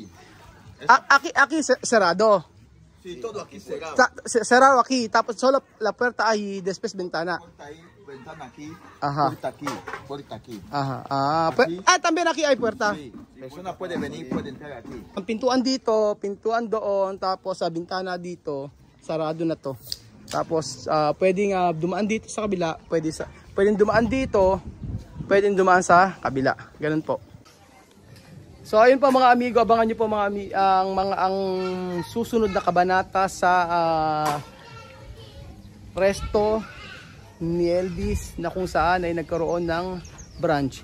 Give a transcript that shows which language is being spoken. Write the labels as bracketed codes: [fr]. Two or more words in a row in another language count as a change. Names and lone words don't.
[es] Aquí cerrado. Sí, todo aquí cerrado. Cerrado aquí, tapos solo la puerta ahí, después ventana. Puerta ahí, ventana aquí, Ajá. puerta aquí. Ajá. También aquí hay puerta. Sí, persona puede venir, puede entrar aquí. [tl] Ang pintuan dito, pintuan doon, tapos sa bintana dito, sarado na to. Tapos pwedeng dumaan dito sa kabila, pwedeng dumaan dito, pwedeng dumaan sa kabila. Ganun po. So ayun po mga amigo, abangan niyo po ang susunod na kabanata sa resto ni Elvis na kung saan ay nagkaroon ng branch.